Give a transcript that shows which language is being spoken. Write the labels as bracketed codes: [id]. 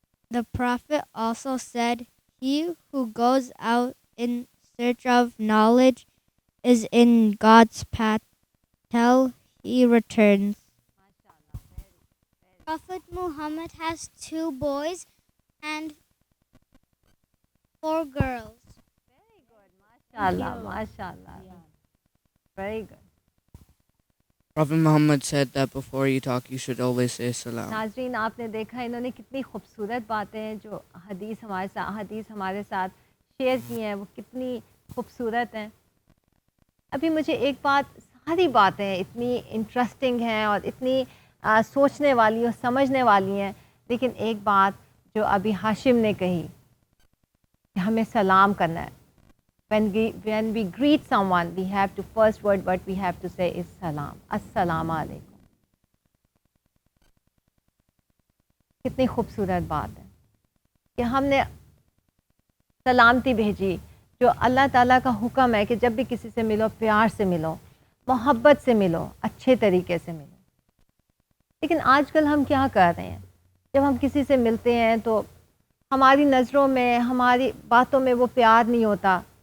[en] The Prophet also said, "He who goes out in search of knowledge is in God's path till he returns." Prophet Muhammad has 2 boys and 4 girls. [ur] ماشاء اللہ ماشاء اللہ، very good. [en] Prophet Muhammad said that before you talk, you should always say salam. [ur] ناظرین آپ نے دیکھا انہوں نے کتنی خوبصورت باتیں جو حدیث ہمارے ساتھ شیئر کی ہیں، وہ کتنی خوبصورت ہیں. ابھی مجھے ایک بات، ساری باتیں اتنی انٹرسٹنگ ہیں اور اتنی سوچنے والی اور سمجھنے والی ہیں، لیکن ایک بات جو ابھی ہاشم نے کہی کہ ہمیں سلام کرنا ہے. [en] When we greet someone, we have to, first word what we have to say is salam. Assalamu alaikum. [ur] کتنی خوبصورت بات ہے کہ ہم نے سلامتی بھیجی، جو اللہ تعالیٰ کا حکم ہے کہ جب بھی کسی سے ملو پیار سے ملو، محبت سے ملو، اچھے طریقے سے ملو. لیکن آج کل ہم کیا کر رہے ہیں؟ جب ہم کسی سے ملتے ہیں تو ہماری نظروں میں، ہماری باتوں میں وہ پیار نہیں ہوتا.